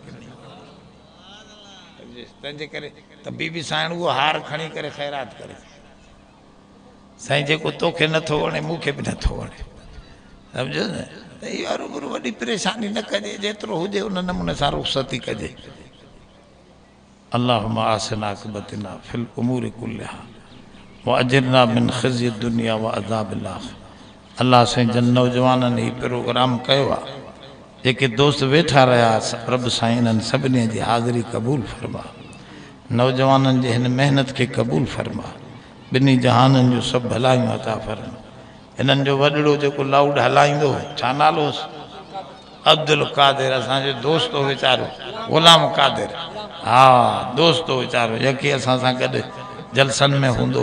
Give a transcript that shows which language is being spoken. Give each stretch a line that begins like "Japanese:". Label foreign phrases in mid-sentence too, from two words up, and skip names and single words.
Sindhi: तंहिंजे करे त बीबी साईं उहो हार खणी करे ख़ैरात करे साईं जेको तोखे नथो वणे मूंखे बि नथो वणे सम्झो न त इहा रूबरू वॾी परेशानी न कजे जेतिरो हुजे उन नमूने सां रुख़्सती कजे
Arabic: اللهم أحسن عاقبتنا في الأمور كلها وأجرنا من خزي الدنيا و عذاب الآخرة
Sindhi: अल्लाह साईं जन नौजवाननि हीउ प्रोग्राम कयो आहे जेके दोस्त वेठा रहिया रब साईं इन्हनि सभिनी जी हाज़िरी क़बूल फरमा नौजवाननि जे हिन महिनत खे क़बूल फरमा ॿिन्ही जहाननि जो सभु भलायूं अता फरमा हिननि जो वॾड़ो जेको लाउड हलाईंदो छा नालो अब्दुल कादिर असांजो दोस्त हो वीचारो ग़ुलाम कादिर हा दोस्त हो वीचारो यकी असां सां गॾु जलसनि में हूंदो